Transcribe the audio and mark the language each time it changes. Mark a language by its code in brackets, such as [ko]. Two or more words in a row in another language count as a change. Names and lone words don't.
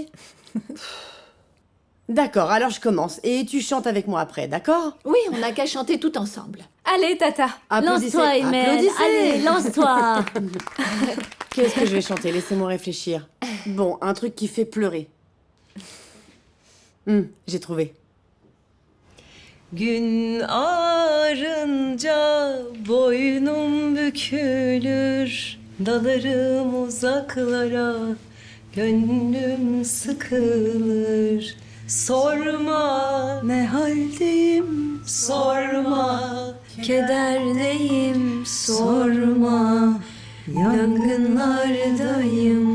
[fr] D'accord, alors je commence. Et tu chantes avec moi après, d'accord? Oui, on n'a qu'à chanter tout ensemble. Allez, Tata. Applaudissez. Lance-toi, Emel. Applaudissez. Allez, lance-toi. Qu'est-ce que je vais chanter? Laissez-moi réfléchir. Bon, un truc qui fait pleurer. J'ai trouvé. [tr] Gün ağarınca boynum bükülür, dalarım uzaklara, gönlüm sıkılır. Sorma ne haldeyim, sorma kederdeyim, sorma yangınlardayım.